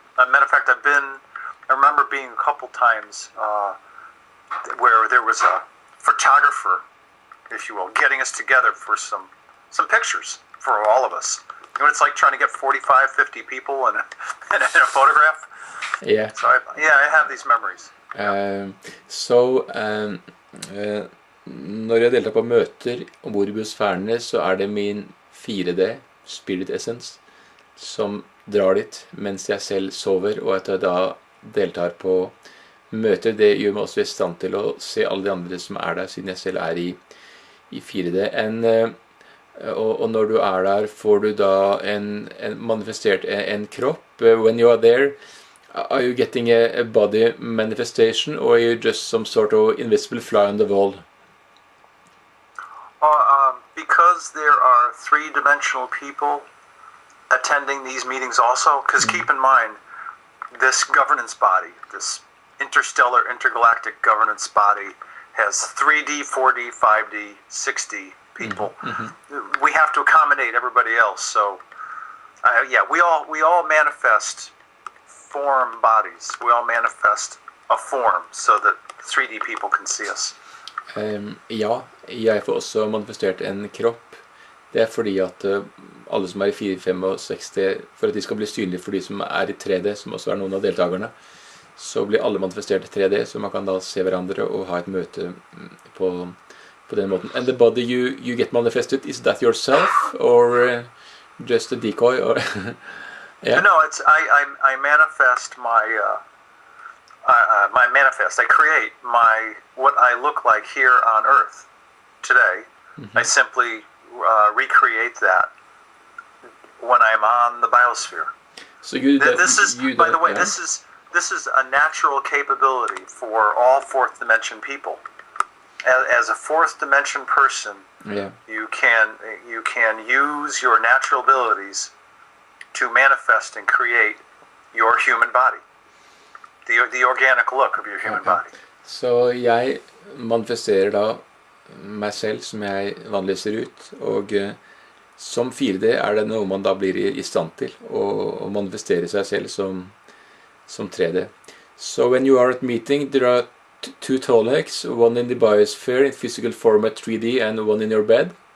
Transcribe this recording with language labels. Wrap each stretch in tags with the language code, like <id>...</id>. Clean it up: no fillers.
<en>As a matter of fact, I remember being a couple times where there was a photographer, if you will, getting us together for some pictures for all of us. You know what it's like trying to get 45, 50 people in a photograph? Yeah. So I have these memories.</en> <no>Når jeg deltar på møter ombord i biosfærene, så er det min 4D, Spirit Essence, som drar dit mens jeg selv sover, og at jeg da deltar på møter. Det gjør meg også i stand til å se alle de andre som er der, siden jeg selv er i 4D. Og når du er der, får du da manifestert en kropp.</no> <en>When you are there, are you getting a body manifestation, or are you just some sort of invisible fly on the wall? Because there are 3-dimensional people attending these meetings also, because keep in mind, this governance body, this interstellar, intergalactic governance body, has 3D, 4D, 5D, 6D people. We have to accommodate everybody else. So, we all manifest form bodies. We all manifest a form so that 3D people can see us.</en> <no>Ja, jeg får også manifestert en kropp. Det er fordi at alle som er i 465, for at de skal bli synlige for de som er i 3D, som også er noen av deltakerne, så blir alle manifestert i 3D, så man kan da se hverandre og ha et møte på den måten.</no> <en>And the body you get manifested, is that yourself or just a decoy? Or yeah. No, it's I manifest my manifest. I create what I look like here on Earth today. I simply recreate that when I'm on the biosphere. So by the way, this is a natural capability for all fourth dimension people. As a fourth dimension person, you can use your natural abilities to manifest and create your human body, the organic look of your human body.</en> <no>Så jeg manifesterer da meg selv som jeg vanligvis ser ut, og som 4D er det noe man da blir i stand til å manifestere seg selv som 3D.</no> <en>So when you are at meeting, there are two Tolecs, one in the biosphere in physical format 3D and one in your bed?</en>